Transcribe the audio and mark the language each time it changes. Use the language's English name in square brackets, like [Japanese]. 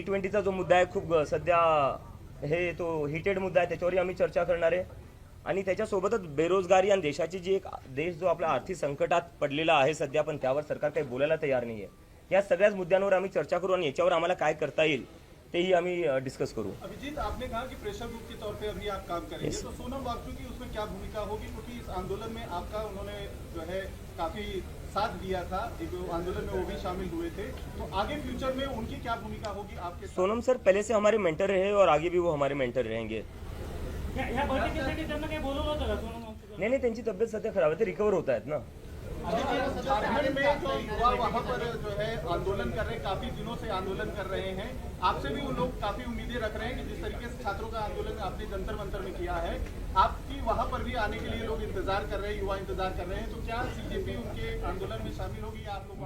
[Marathi] E20चा जो मुद्दा आहे खूप सध्या हे तो हिटेड मुद्दा आहे, त्याच्यावरही आम्ही चर्चा करणार आहे। आणि त्याच्यासोबतच बेरोजगारी आणि देशाची जी एक देश जो आपल्या आर्थिक संकटात पडलेला आहे सध्या, पण त्यावर सरकार काही बोलायला तयार नाही आहे। या सगळ्याच मुद्द्यांवर आम्ही चर्चा करू आणि याच्यावर आम्हाला काय करता येईल तेही आम्ही डिस्कस करू। [Hindi] अभिजीत, आपने कहा कि प्रेशर ग्रुप के तौर पे अभी आप काम करेंगे, तो सोनम वांगचुक की उसमें क्या भूमिका होगी? क्योंकि इस आंदोलन में आपका उन्होंने जो है काफी साथ दिया था, एक आंदोलन में वो भी शामिल हुए थे, तो आगे फ्यूचर में उनकी क्या भूमिका होगी आपके? सोनम सर पहले से हमारे मेंटर रहे और आगे भी वो हमारे मेंटर रहेंगे। [Marathi] या बैठकीसाठी त्यांना काही बोलवलं होतं का सोनम वांगचुक? नाही, त्यांची तब्येत सध्या खराब आहे, ते रिकवर होत आहेत ना। [Hindi] झारखंड में जो युवा वहाँ पर जो है आंदोलन कर रहे हैं, काफी दिनों से आंदोलन कर रहे हैं, आपसे भी उन लोग काफी उम्मीदें रख रहे हैं कि जिस तरीके से छात्रों का आंदोलन आपने जंतर मंतर में किया है, आपकी वहाँ पर भी आने के लिए लोग इंतजार कर रहे हैं, युवा इंतजार कर रहे हैं, तो क्या सीजेपी उनके आंदोलन में शामिल होगी या आप लोग?